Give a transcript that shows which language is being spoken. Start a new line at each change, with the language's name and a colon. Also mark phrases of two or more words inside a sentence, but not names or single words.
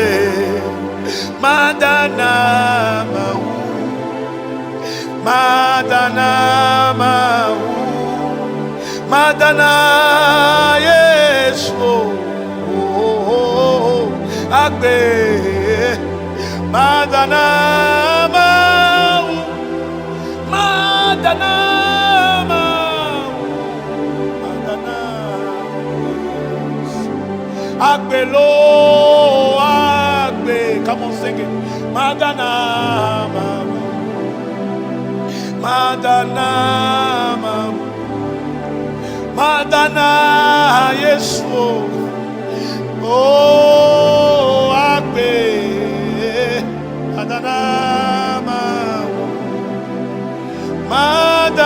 Ewe: madana Yesu agbe madana agbe lo agbe
English: come on sing it
Ewe: madana Yesu oh agbe madana